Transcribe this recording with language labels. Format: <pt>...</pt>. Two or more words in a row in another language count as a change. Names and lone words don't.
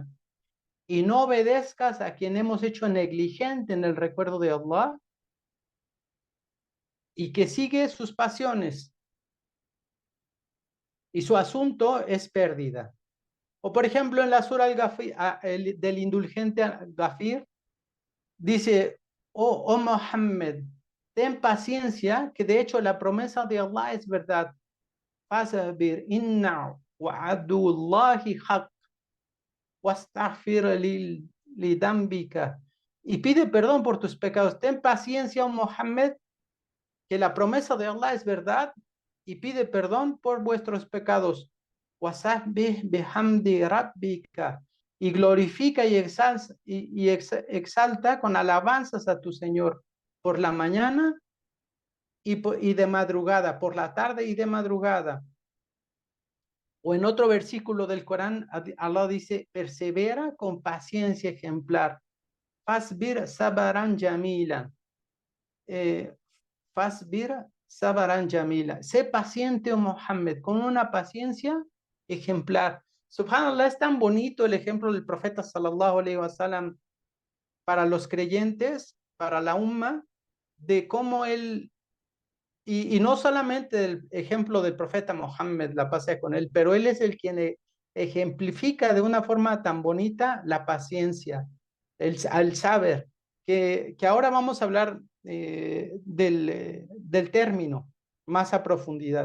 <es>Y no obedezcas a quien hemos hecho negligente en el recuerdo de Allah y que sigue sus pasiones y su asunto es pérdida. O por ejemplo en la sura del indulgente Ghafir, dice: oh Muhammad, ten paciencia, que de hecho la promesa de Allah es verdad.</es> <ar>فاصبر إن وعد الله حق واستغفر لذنبك</ar> <es>y pide perdón por tus pecados. Ten paciencia, oh Mohammed, que la promesa de Allah es verdad, y pide perdón por vuestros pecados.</es> <ar>وسبح بحمد ربك,</ar> <es>y glorifica exalta con alabanzas a tu Señor por la mañana y de madrugada, por la tarde y de madrugada. O en otro versículo del Corán, Allah dice, persevera con paciencia ejemplar.</es> <ar>فاصبر صبرا جميلا. Eh, فاصبر صبرا جميلا.</ar> <es>Sé paciente, oh Mohammed, con una paciencia ejemplar. Subhanallah, es tan bonito el ejemplo del profeta</es> <ar>صلى الله عليه وسلم</ar> <es>para los creyentes, para la umma, de cómo él, y no solamente el ejemplo del profeta Mohammed, la paz sea con él, pero él es el quien ejemplifica de una forma tan bonita la paciencia, al saber, que ahora vamos a hablar del término más a profundidad.</es>